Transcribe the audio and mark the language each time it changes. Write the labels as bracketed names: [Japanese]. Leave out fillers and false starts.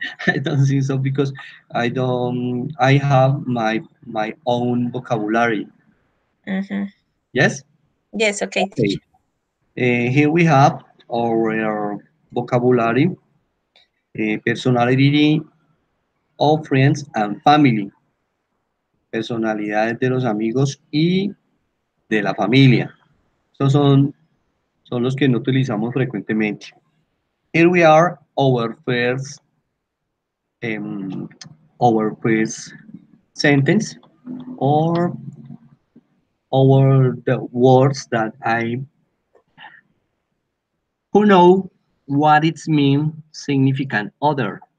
[English] I don't think so because I have my own vocabulary. Mm-hmm. Yes? Yes, okay, Okay. teacher. Here we have our vocabulary, personality of friends and family. [Spanish] Personalidades de los amigos y de la familia. Estos son los que no utilizamos frecuentemente. [English] Here we are, um, our first sentence, or our the words that I who know what it's mean significant other.